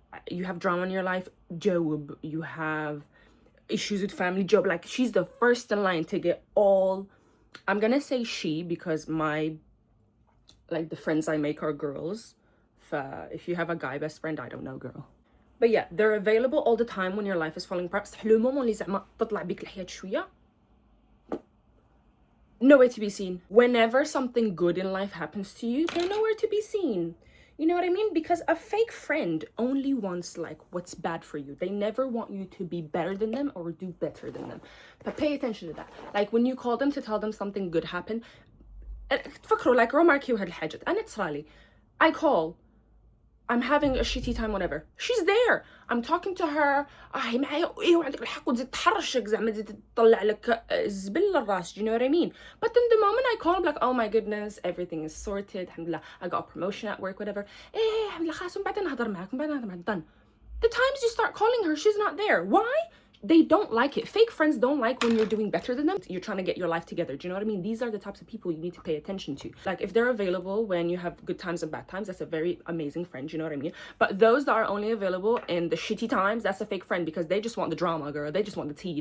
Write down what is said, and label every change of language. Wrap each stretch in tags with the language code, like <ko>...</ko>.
<en>You have drama in your life,</en> <ar>جاوب.</ar> <en>You have issues with family, job. Like she's the first in line to get all. I'm gonna say she because the friends I make are girls. If you have a guy best friend, I don't know, girl. But yeah, they're available all the time when your life is falling apart.</en> <ar>بصح لو مومون اللي زعما تطلع بيك الحياة شوية.</ar> <en>Nowhere to be seen. Whenever something good in life happens to you, they're nowhere to be seen. You know what I mean? Because a fake friend only wants like what's bad for you. They never want you to be better than them or do better than them. But pay attention to that.</en> <ar>Like when you call them to tell them something good happened, تفكروا like remarkي وهاد الحاجات. أنا تصرالي.</ar> <en>I call. I'm having a shitty time, whatever. She's there. I'm talking to her.</en> <ar>هي معايا وعندك الحق وتزيد تحرشك زعما تزيد تطلع لك الزبل للراس.</ar> <en>Do you know what I mean? But then the moment I call, I'm like, oh my goodness, everything is sorted. Alhamdulillah, I got a promotion at work, whatever.</en> <ar>الحمد لله خلاص وبعدين نهضر معاك done.</ar> <en>The times you start calling her, she's not there. Why? They don't like it. Fake friends don't like when you're doing better than them. You're trying to get your life together. Do you know what I mean? These are the types of people you need to pay attention to. Like if they're available when you have good times and bad times, that's a very amazing friend. You know what I mean? But those that are only available in the shitty times, that's a fake friend because they just want the drama, girl. They just want the tea.</en>